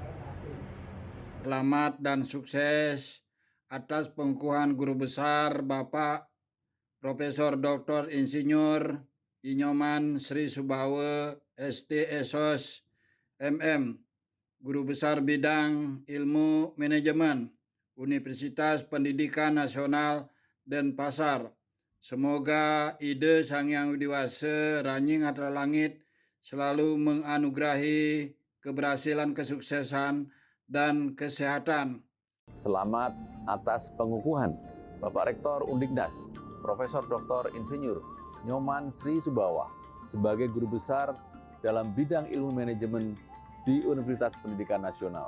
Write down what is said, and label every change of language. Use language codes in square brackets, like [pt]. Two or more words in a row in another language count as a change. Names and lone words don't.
[id] Selamat dan sukses atas pengukuhan Guru Besar Bapak Profesor Dr. Insinyur Nyoman Sri Subawa SD Esos MM, Guru Besar Bidang Ilmu Manajemen Universitas Pendidikan Nasional Denpasar. Semoga ide Sang Hyang Widi-Wasa Ranying Hatra Langit selalu menganugerahi keberhasilan, kesuksesan, dan kesehatan. Selamat atas pengukuhan Bapak Rektor Undiknas, Profesor Dr. Insinyur Nyoman Sri Subawa sebagai Guru Besar dalam bidang ilmu manajemen di Universitas Pendidikan Nasional.